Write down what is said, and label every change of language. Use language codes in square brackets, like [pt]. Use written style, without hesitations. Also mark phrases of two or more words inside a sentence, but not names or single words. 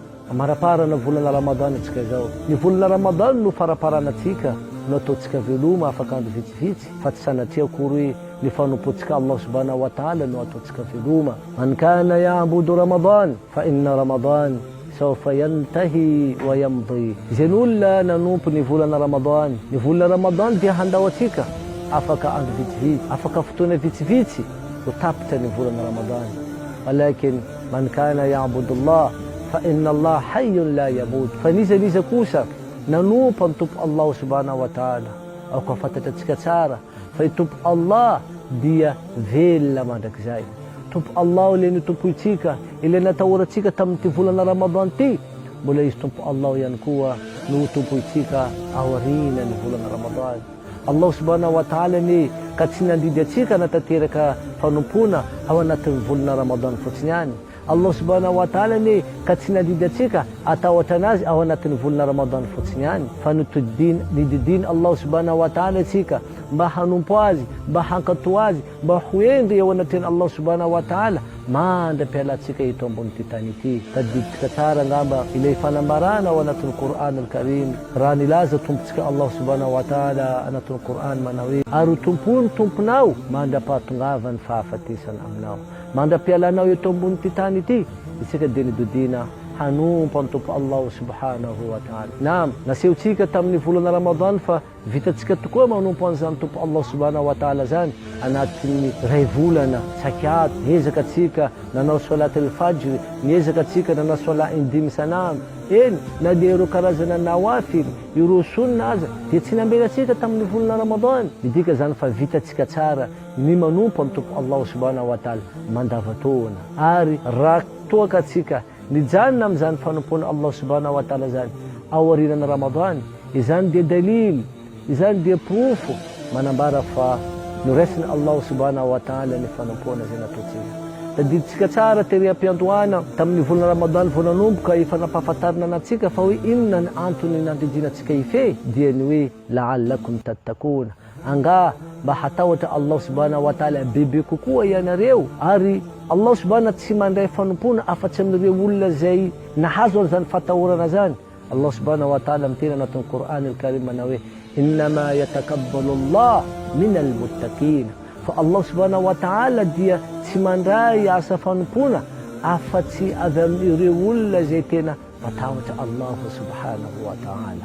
[mg] Maraparana volana Ramadana atsika zao. Ny volana Ramadana no faraparanatsika no ataotsika veloma afaka andro vitsivitsy fa tsy sanatria akory hoe ny fanompoantsika [ar] الله سبحانه وتعالى [mg] no ataotsika veloma. [ar] من كان يعبد رمضان فإن رمضان سوف ينتهي ويمضي. [mg] Izay olona nanompo ny volana Ramadan. Ny volana Ramadan dia handao atsika afaka andro vitsivitsy, afaka fotoana vitsivitsy ho tapitra ny volana Ramadan. [ar] ولكن من كان يعبد الله فإن الله حي لا يموت. [mg] Fa niza kosa nanompo ny tompo [ar] الله سبحانه وتعالى. [mg] Ao ka fantatatsika tsara fa tompo Allah dia velona mandrakizay. Tompo Allah ilay nitompoitsika, ilay natahoratsika tamin'ity volana Ramadan ty, mbola izy tompo Allah ihany koa no tompoitsika aoriana ny volana Ramadan. [ar] الله سبحانه وتعالى [mg] ni ka tsy nandidy atsika natateraka fanompona ao anatin'ny volana Ramadan fotsiny ihany. [ar] الله سبحانه وتعالى [mg] ni ka tsy nandidy atsika atahotra anazy ao anatin'ny volana Ramadan fotsiny ihany. Fa nididiny [ar] الله سبحانه وتعالى [mg] atsika mba hanompo azy, mba hankato azy, mba hoendry ao anatin'ny [ar] الله سبحانه وتعالى [mg] mandra-pialatsika ito ambon'ity tany ity. Tadiditsika tsara ngamba ilay fanambarana ao anatin'ny Qur'an al-Karim. Raha nilaza tompotsika [ar] الله سبحانه وتعالى [mg] anatin'ny Qur'an manao hoe ary tompony tomponao mandra-pahatongava ny fahafatesana aminao, mandra-pialanao eto ambon'ity tany ity. Isika dia nidodina hanompo ny tompo [ar] الله سبحانه وتعالى. [mg] Naam, nasehotsika tamin'ny volana Ramadan fa vitatsika tokoa manompo an'izany tompo [ar] الله سبحانه وتعالى [mg] zany anatin'ny ray volana tsakato. Niezaka atsika nanao [ar] صلاة الفجر, [mg] niezaka atsika nanao salat indimy isanandro. Eny, na dia ireo karazana nawafil, ireo sunna aza dia tsy nambelantsika tamin'ny volana Ramadan. Midika zany fa vitatsika tsara ny manompo ny tompo [ar] الله سبحانه وتعالى [mg] mandavataona. Ary raha toaka atsika nijanona amin'izany fanompona [ar] الله سبحانه وتعالى [mg] zany ao aorianan'ny Ramadan, izany dia dalil, izany dia profo manambara fa noraisiny [ar] الله سبحانه وتعالى [mg] ny fanompona zay nataotsika. Tadiditsika tsara tery am-piantohana tamin'ny volana Ramadan vao nanomboka efa nampahafantarina anatsika fa hoe inona ny antony nandridinatsika ife dia ny hoe [ar] لعلكم تتقون, [mg] anga mba hatahotra [ar] الله سبحانه وتعالى [mg] bebe kokoa ianareo. Ary [ar] الله سبحانه [mg] tsy mandray fanompona afatsy amin'ireo olona zay nahazo an'izany fatahorana zany. [ar] الله سبحانه وتعالى [mg] miteny anatin'ny Qur'an al-Karim manao hoe [ar] إنما يتقبل الله من المتقين. [mg] Fa [ar] الله سبحانه وتعالى [mg] dia tsy mandray asa fanompona afatsy avy amin'ireo olona zay tena matahotra [ar] الله سبحانه وتعالى.